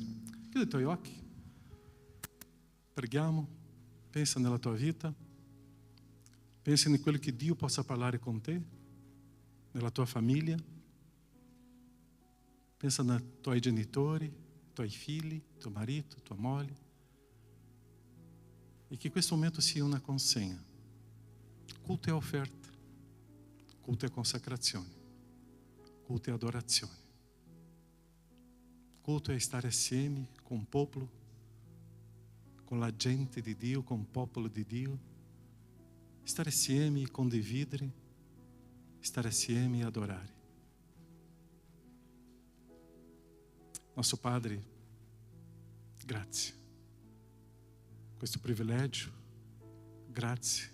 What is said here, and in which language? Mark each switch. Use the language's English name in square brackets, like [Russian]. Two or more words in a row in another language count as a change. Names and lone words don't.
[Italian] Chiudi i tuoi occhi, preghiamo, pensa nella tua vita, pensa in quello che Dio possa parlare con te, nella tua famiglia, pensa nei tuoi genitori, tuoi figli, tuo marito, tua moglie, e che questo momento sia una consegna. [Portuguese] Culto é oferta, culto é consacrazione, culto é adorazione. Culto é estar assieme com o popolo, com a gente de Dio, com o popolo de Dio. Estar assieme e condividere, estar assieme e adorare. Nosso Padre, grazie. [Italian] Questo privilegio, grazie.